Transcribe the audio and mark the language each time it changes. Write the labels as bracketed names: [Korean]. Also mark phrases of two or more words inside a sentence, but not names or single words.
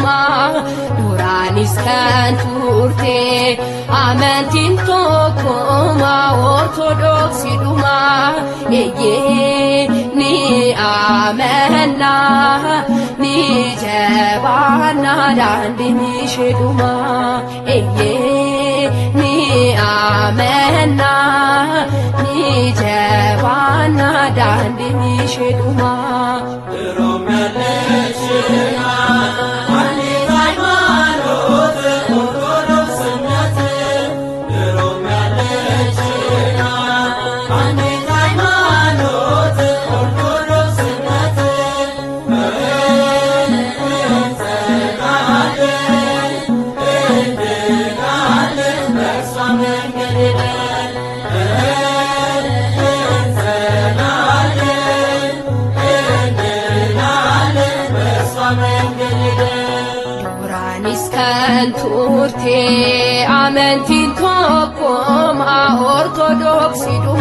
[Oromo] Duraanis kan turte amantiin tokkom Ortodoks duma eeyyee ni amanna ni jabanna dandiinee shaduma eeyyee ni amanna ni jabanna dandiinee shaduma [Amharic] ድሮም ያለሽና አንዲት ሃይማኖት ኦርቶዶክስነት ድሮም ያለሽና አንዲት ሃይማኖት ኦርቶዶክስነት እንድናለን በእርሷ መንገድ [Oromo] Duraanis kan turte amantiin tokkom Ortodoks duma